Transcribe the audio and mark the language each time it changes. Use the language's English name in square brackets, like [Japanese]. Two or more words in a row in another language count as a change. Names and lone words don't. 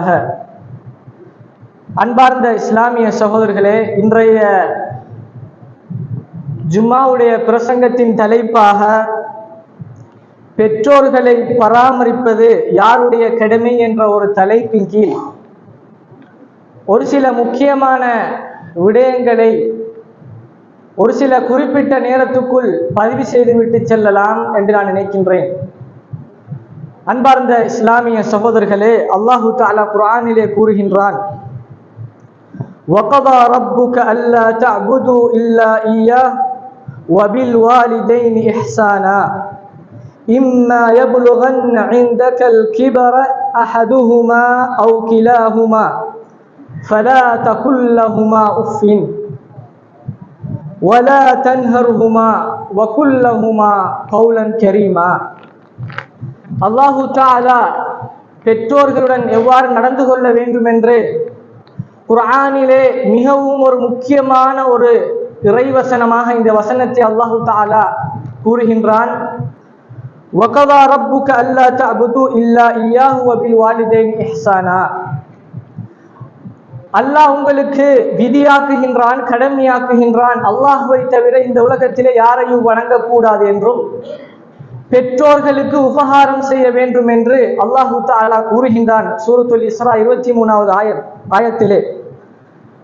[Tamil] அன்பார்ந்த இஸ்லாமிய சகோதரர்களே, இன்றைய ஜும்மாவுடைய பிரசங்கத்தின் தலைப்பாக பெற்றோர்களை பராமரிப்பது யாருடைய கடமை என்ற ஒரு தலைப்பின் கீழ் ஒரு சில முக்கியமான விடயங்களை ஒரு சில குறிப்பிட்ட நேரத்துக்குள் பதிவு செய்துவிட்டு செல்லலாம் என்று நான் நினைக்கின்றேன். அன்பார்ந்த இஸ்லாமிய சகோதரர்களே, [Arabic] الله تعالى [Tamil] குர்ஆனிலே கூறுகின்றான், [Arabic] وَقَضَى رَبُّكَ أَلَّا تَعْبُدُوا إِلَّا إِيَّاهُ وَبِالْوَالِدَيْنِ إِحْسَانًا إِمَّا يَبْلُغَنَّ عِندَكَ الْكِبَرَ أَحَدُهُمَا أَوْ كِلَاهُمَا فَلَا تَقُل لَّهُمَا أُفٍّ وَلَا تَنْهَرْهُمَا وَقُل لَّهُمَا قَوْلًا كَرِيمًا. الله تعالى [Tamil] பெற்றோர்களுடன் எவ்வாறு நடந்து கொள்ள வேண்டும் என்று குர்ஆனிலே மிகவும் ஒரு முக்கியமான ஒரு இறைவசனமாக இந்த வசனத்தை [Arabic] الله تعالى [Tamil] கூறுகின்றான். [Arabic] وَقَضَى رَبُّكَ أَلَّا تَعْبُدُوا إِلَّا إِيَّاهُ وَبِالْوَالِدَيْنِ إِحْسَانًا. [Tamil] அல்லாஹ் உங்களுக்கு விதியாக்குகின்றான், கடமையாக்குகின்றான், அல்லாஹ்வை தவிர இந்த உலகத்திலே யாரையும் வணங்கக்கூடாது என்றும் பெற்றோர்களுக்கு உபகாரம் செய்ய வேண்டும் என்று [Arabic] الله تعالى [Tamil] கூறுகின்றான். சூரத்துல் இஸ்ரா 23வது ஆயத்திலே.